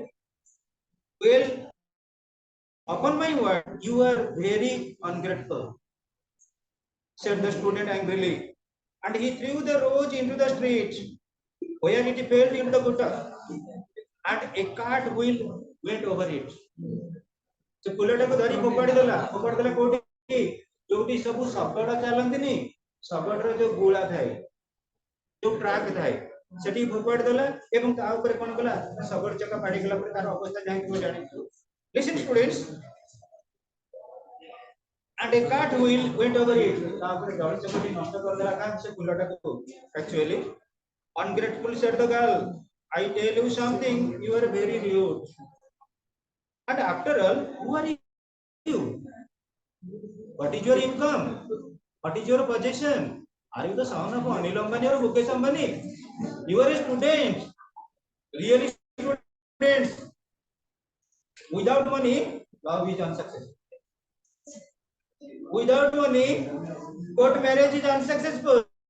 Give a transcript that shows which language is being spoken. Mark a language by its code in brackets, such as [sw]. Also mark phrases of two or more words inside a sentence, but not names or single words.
[en] Well, upon my word, you are very ungrateful, said the student angrily, and he threw the rose into the street, where it fell into the gutter, and a cart wheel went over it. [or] से फुलटाକୁ ଧରି ଫୋପାଡ଼ି ଦେଲା କୋଉଠି ଯୋଉଠି ସବୁ ଶଗଡ଼ ଚାଲନ୍ତିନି ଶଗଡ଼ର ଯୋଉ ଗୁଳା ଥାଏ ଯୋଉ ଟ୍ରାକ୍ ଥାଏ ସେଠି ଫୋପାଡ଼ି ଦେଲା ଏବଂ ତା ଉପରେ କଣ କଲା ଶଗଡ଼ ଚକା ପାଡ଼ି ଗଲା ପରେ ତାର ଅବସ୍ଥା ଯାହାକି ମୁଁ ଜାଣିଛୁ [en] listen students and a cart wheel went over it [or] ତା ଉପରେ ଦଳି ଚକଟି ନଷ୍ଟ କରିଦେଲା କାହିଁ ସେ ଫୁଲଟାକୁ actually [en] ungrateful said the girl I tell you something you are very rude and after all who are you what is your income what is your possession are you the son of Anil Ambani or Mukesh Ambani you are a student really students without money love is unsuccessful without money court marriage is unsuccessful